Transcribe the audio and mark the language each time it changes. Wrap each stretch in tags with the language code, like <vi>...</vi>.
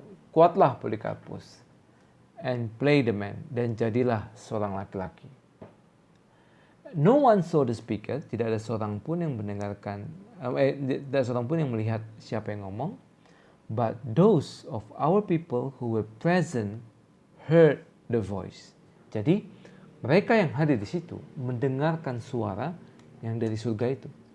<id>Kuatlah Polycarpus,</id> <en>and play the man,</en> <id>dan jadilah seorang laki-laki.</id> <en>No one saw the speaker,</en> <id>tidak ada seorang pun yang mendengarkan, tidak seorang pun yang melihat siapa yang ngomong.</id> <en>But those of our people who were present heard the voice.</en> <id>Jadi mereka yang hadir di situ mendengarkan suara yang dari surga itu.</id>